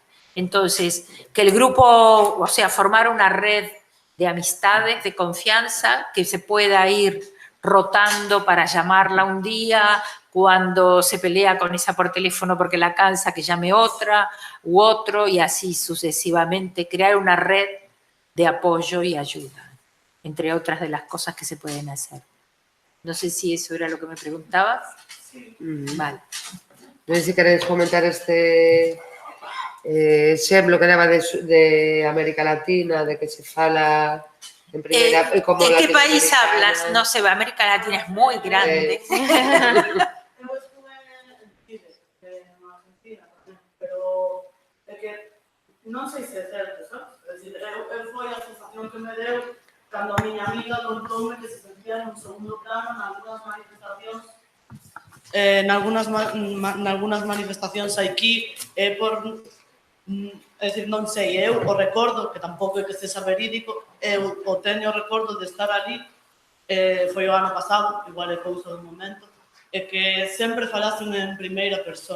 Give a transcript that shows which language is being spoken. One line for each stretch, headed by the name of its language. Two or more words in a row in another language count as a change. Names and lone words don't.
Spanish: Entonces, que el grupo, o sea, formar una red de amistades, de confianza, que se pueda ir rotando para llamarla un día, cuando se pelea con esa por teléfono porque la cansa, que llame otra u otro, y así sucesivamente, crear una red de apoyo y ayuda, entre otras de las cosas que se pueden hacer. No sé si eso era lo que me preguntabas. Sí. Vale.
Galician: Non sei se queréis comentar este exemplo que daba de América Latina, de que se fala en primeira... como
Spanish: ¿En qué país
Galician: latinoamericana.
Spanish: hablas? No sé, América Latina es muy grande.
Galician: Eu estuve en Chile, en Argentina tamén, pero é que non sei se é certo, sabes? É dicir, foi a sensación que me deu cando a miña amiga contoume que se sentía nun segundo plano nalgúnas manifestacións nalgúnas manifestacións aquí por é dicir, non sei, eu o recordo, que tampouco é que sexa verídico, eu o teño o recordo de estar ali, foi o ano pasado, igual é cousa do momento, é que sempre falasen en primeira persona.